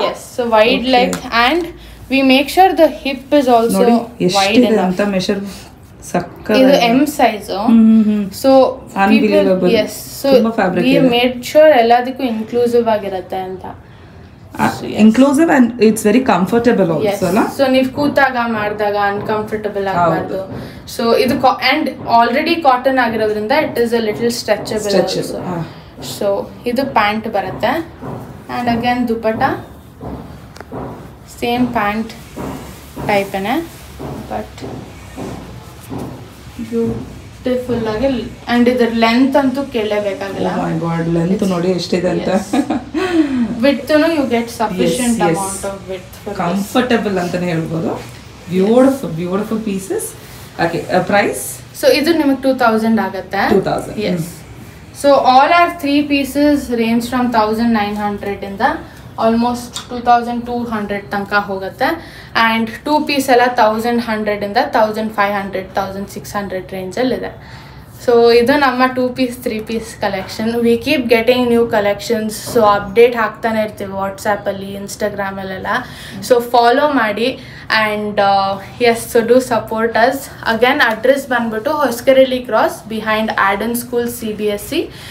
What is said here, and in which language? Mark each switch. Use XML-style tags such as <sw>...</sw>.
<en>yes, so wide leg, and we make sure the hip is also wide enough</en> <kn>ಅಂತ measure ಸಕ್ಕ. ಇದು M size. so</kn> <en>unbelievable. yes, so we made sure</en> <kn>ಎಲ್ಲದಕ್ಕೂ inclusive ಆಗಿರುತ್ತೆ ಅಂತ.</kn> <en>inclusive and it's very comfortable also, ಅಲ್ಲ?</en> <kn>So ನೀವು ಕೂತಾಗ ಮಾಡಿದಾಗ uncomfortable ಆಗಬಾರ್ದು. ಸೊ ಇದು ಅಂಡ್ ಆಲ್ರೆಡಿ ಕಾಟನ್ ಆಗಿರೋದ್ರಿಂದ</kn> <en>It is a little stretchable also.</en> <kn>So ಇದು ಪ್ಯಾಂಟ್ ಬರುತ್ತೆ, and again dupatta same pant ಟೈಪೇನೆ, but beautiful ಆಗಿ. ಆ್ಯಂಡ್ ಇದ್ರ ಲೆಂತ್ ಅಂತೂ ಕೇಳಲೇಬೇಕಾಗಿಲ್ಲ.</kn> <en>oh my god,</en> <kn>ಲೆಂತ್ ನೋಡಿ ಎಷ್ಟಿದೆ ಅಂತ.</kn> <en>width you get sufficient amount of width for</en> <kn>comfortable ಅಂತಾನೆ ಹೇಳ್ಬೋದು.</kn> <en>beautiful pieces. okay, price?</en> <kn>so ಇದು ನಿಮಗೆ 2000 ಆಗುತ್ತೆ. 2000.</kn> <en>yes. so all our 3 pieces range from 1900 ಇಂದ almost 2200 ತನಕ ಹೋಗುತ್ತೆ, and 2 piece ಎಲ್ಲ 1100 ಇಂದ 1500 1600</en> <kn>ರೇಂಜ್ ಅಲ್ಲಿ ಇದೆ. ಸೊ ಇದು ನಮ್ಮ 2 piece 3 piece collection.</kn> <en>We keep getting new collections.</en> <kn>So update ಹಾಕ್ತಾನೆ ಇರ್ತೀವಿ ವಾಟ್ಸಪ್ಪಲ್ಲಿ, ಇನ್ಸ್ಟಾಗ್ರಾಮಲ್ಲೆಲ್ಲ.</kn> <en>so</en> <kn>ಫಾಲೋ ಮಾಡಿ,</kn> <en>And yes, so do support us.</en> <kn>Again address ಬಂದ್ಬಿಟ್ಟು Hosakerehalli cross behind ಆಡನ್ school CBSE.</kn>